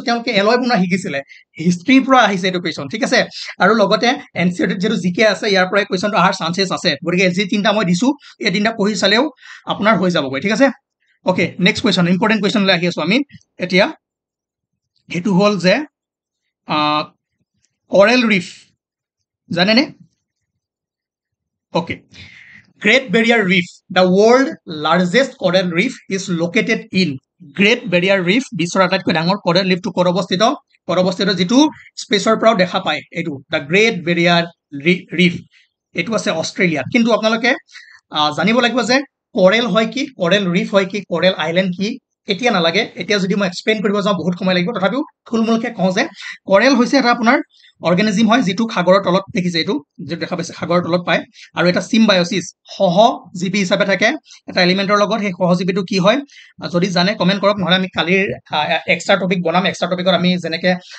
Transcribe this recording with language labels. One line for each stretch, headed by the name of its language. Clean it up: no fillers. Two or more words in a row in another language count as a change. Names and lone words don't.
Assamese: তেওঁলোকে এলয় বনোৱা শিকিছিলে হিষ্ট্ৰীৰ পৰা আহিছে এইটো কোৱেশ্চন ঠিক আছে আৰু লগতে এনচিআৰটি যেটো জিকে আছে ইয়াৰ পৰা কোৱেশ্চনটো আহাৰ চান্সেছ আছে গতিকে যি তিনটা মই দিছো এই তিনটা পঢ়ি চালেও আপোনাৰ হৈ যাবগৈ ঠিক আছে
English: okay next question important question
Assamese: লৈ আহি আছো আমি এতিয়া হেতু হল যে
English: coral reef
Assamese: জানেনে
English: okay Great Barrier Reef, the world largest coral reef, is located in Great Barrier Reef.
Assamese: বিশ্বৰ আটাইতকৈ ডাঙৰ
English: coral reef
Assamese: টো ক'ত অৱস্থিত যিটো স্পেচৰ পৰাও দেখা পায় এইটো the Great Barrier Reef এইটো আছে অষ্ট্ৰেলিয়াত কিন্তু আপোনালোকে জানিব লাগিব যে coral হয় কি
English: coral reef
Assamese: হয় কি
English: coral island
Assamese: কি এতিয়া নালাগে এতিয়া যদি মই এক্সপ্লেইন কৰিব যাওঁ বহুত সময় লাগিব তথাপিও থুলমূলকে কওঁ যে coral হৈছে এটা আপোনাৰ অৰ্গানিজম হয় যিটো সাগৰৰ তলত দেখিছে এইটো যেটো দেখা পাইছে সাগৰৰ তলত পায় আৰু এটা সিম্বায়সিস সহজীৱী হিচাপে থাকে এটা এলিমেন্টৰ লগত সেই সহজীৱীটো কি হয় যদি জানে কমেন্ট কৰক নহলে আমি কালিৰ এক্সট্ৰা টপিক বনাম এক্সট্ৰা টপিকত আমি যেনেকে